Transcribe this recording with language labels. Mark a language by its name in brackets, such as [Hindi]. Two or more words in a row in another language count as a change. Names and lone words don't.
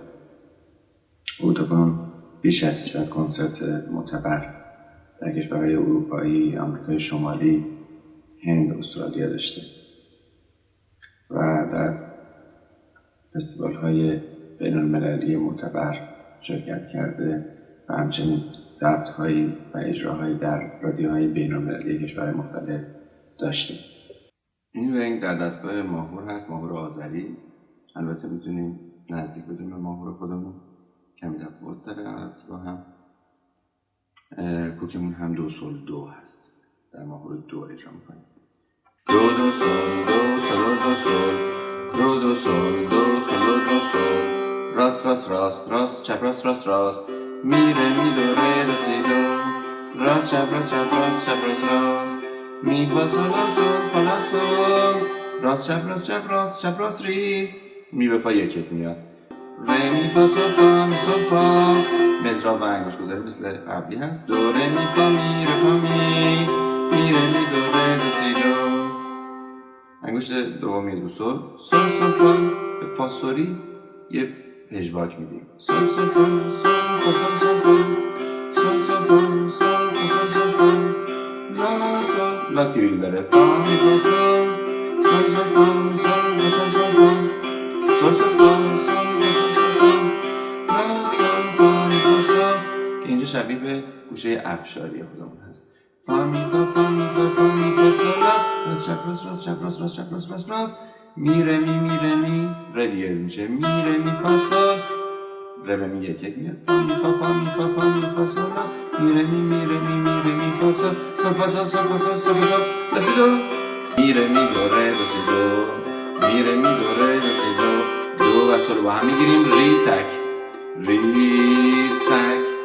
[Persian] او تاکنون بیش از 300 کنسرت معتبر در کشورهای اروپایی، آمریکای شمالی، هند، استرالیا داشته و در فستیوال های بین المللی معتبر شرکت کرده و همچنین ضبط هایی و اجراهایی در رادیوهای بین المللی کشورهای مختلف داشته. این رنگ در دستگاه ماهور هست، ماهور آذری. البته میتونیم نزدیک بدونیم به ماهور خودمون، کمی تفاوت داره البته با هم. کوکمون هم دو سول دو هست، در ماهور دو اجرا میکنیم. دو دو سول دو سول دو سول، دو دو سول دو سول دو سول، راست راست راست راست چپ راست راست راست، میره میدوره دو سی دو، راست چپ راست چپ راست چپ راست راست، می فا سول لا سول فا لا سول، راست چپ راست چپ راست چپ راست ریز، می به فا یک یک میاد. ره می فا سول فا می سول فا، مزراب و انگوش گذاری مثل قبلی هست. دو ره می فا می ره فا می، می ره می دو ره دو سی دو. انگشت دومی دو سول، سول سول فا، به فا سوری یه پژواک میدیم. سول سول فا سول فا سول سول فا، سول سول فا سول فا سول سول فا، لا سول لا تیریل داره. فا می فا سول، سول سول فا سول فا سول سول فا، سول سول فا سول فا سول سول فا، لا سول فا می فا سول که اینجا شبیه به گوشه افشاری خودمون هست. فا می فا فا می فا فا می فا سول لا، راست چپ راست راست چپ راست راست چپ راست راست راست، می ره می می ره می، ره دیز میشه. می ره می فا سول، ره می یک یک میاد. فا می فا فا می فا فا می فا سول لا، می ره می می ره می می ره می فا سل سل فا سل سل فا سل سل فا سل لا سی دو می ره می دو ره دو سی دو می ره می دو ره دو سی دو دو و سل با هم میگیریم ریستک ریستک.